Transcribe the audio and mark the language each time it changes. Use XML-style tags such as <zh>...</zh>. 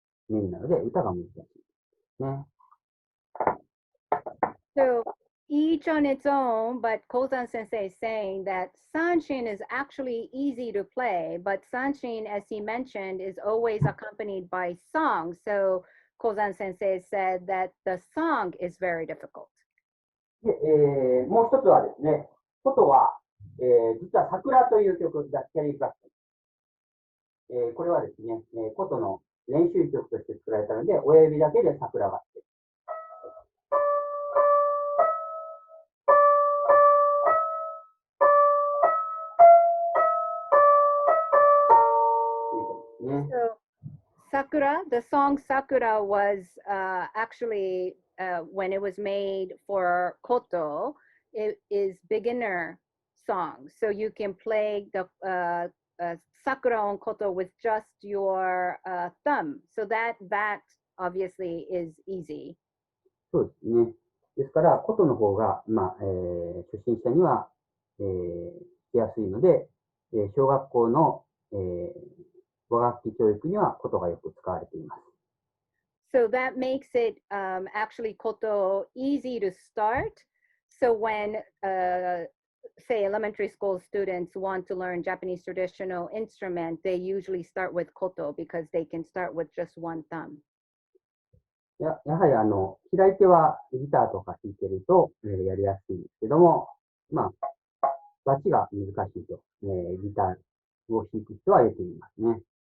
<ja>メインなので、歌が難しいね。</ja> <en>So each on its own, but Kouzan sensei is saying that sanshin is actually easy to play, but sanshin, as he mentioned, is always accompanied by song. So Kouzan sensei said that the song is very difficult.</en> <ja>で、もう一つはですね、琴は、実は桜という曲がキャリーフラッグ。これはですね、琴の練習曲として作られたので、親指だけで桜があって。</ja> <en>So Sakura, the song Sakura was actually, when it was made for koto, it is beginner song. So you can play the Sakura on koto with just your thumb. So that obviously is easy.</en> <ja>そうですね。ですから、琴の方が、初心者には、しやすいので、小学校の、和楽器教育には琴がよく使われています。</ja> <en>So that makes it actually koto easy to start. So when, say, elementary school students want to learn Japanese traditional instrument, they usually start with koto because they can start with just one thumb.</en> <ja>やはり左手はギターとか弾いてると、やりやすいんですけども、バチが難しいと、ギターを弾く人はよく言いますね。</ja>